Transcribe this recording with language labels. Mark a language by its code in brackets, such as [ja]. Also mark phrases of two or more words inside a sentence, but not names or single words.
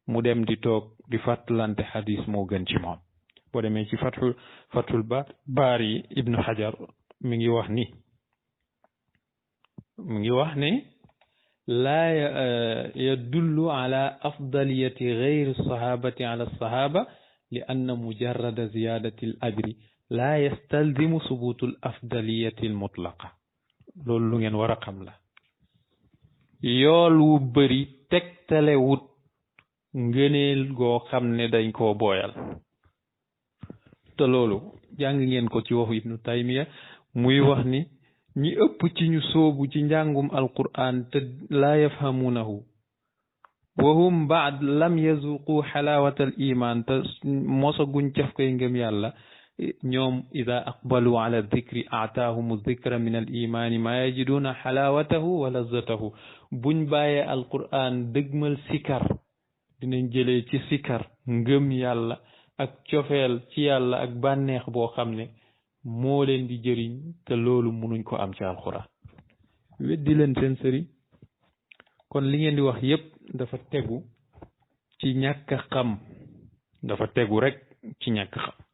[wo] mu dem di toog di fàttalante xadis moo gën ci moom. boo demee ci fathul baari ibnu xajar mi ngi wax ne [ar] لا يدل على أفضلية غير الصحابة على الصحابة لأن مجرد زيادة الأجر لا يستلزم ثبوت الأفضلية المطلقة. [wo] loolu lu ngeen war a xam la. yool wu bëri tegtale wut ngëneel goo xam ne dañ koo booyal. te loolu jàng ngeen ko ci waxu ibnu taymiya muy wax ni ñi ëpp ci ñu soobu ci njàngum alquran te [ar] لا يفهمونه وهم بعد لم يذوقوا حلاوة الإيمان [wo] te mosaguñ caf koy ngëm yàlla ñoom [ar] إذا أقبلوا على الذكر آتاهم الذكر من الإيمان ما يجدون حلاوته ولذته. [wo] buñ bàyyee alquran dëgmal sikar dinañ jëlee ci sikar ngëm yàlla ak cofeel ci yàlla ak bànneex boo xam ne moo leen di jëriñ te loolu munuñ ko am ci alxuraan. weddi leen seen sëriñ. kon li ngeen di wax yépp dafa tegu ci ñàkk a xam, dafa tegu rek ci ñàkk xam.